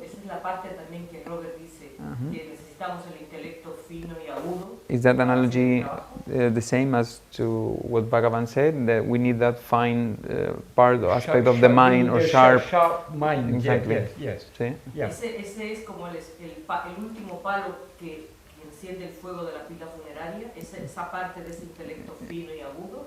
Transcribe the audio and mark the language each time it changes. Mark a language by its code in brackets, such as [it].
[es] Esa es la parte también que Robert dice, que necesitamos el intelecto fino y agudo. [en] Is that analogy the same as to what Bhagavan said, that we need that fine part or aspect of the mind, or sharp mind? Exactly. Yes. [es] ¿Sí? Ese es como el último palo que enciende el fuego de la pila funeraria, esa parte de ese intelecto fino y agudo.